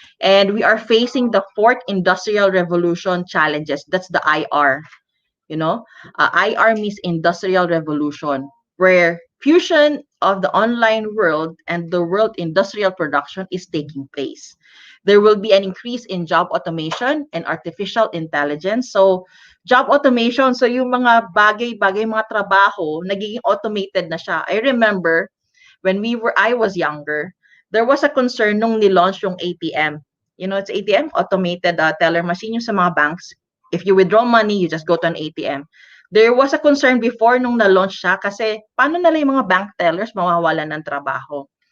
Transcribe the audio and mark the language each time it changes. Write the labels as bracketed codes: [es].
[en] And we are facing the fourth industrial revolution challenges. That's the IR. IR means industrial revolution, where fusion of the online world and the world industrial production is taking place. There will be an increase in job automation and artificial intelligence. [tl] So, job automation, so yung mga bagay-bagay, mga trabaho, nagiging automated na siya. [en] I remember when I was younger, there was a concern [tl] nung nilaunch yung ATM. [en] It's ATM, automated teller machine yung sa mga banks. If you withdraw money, you just go to an ATM. There was a concern before [tl] nung na-launch siya kasi paano nila yung mga bank tellers mawawalan ng trabaho.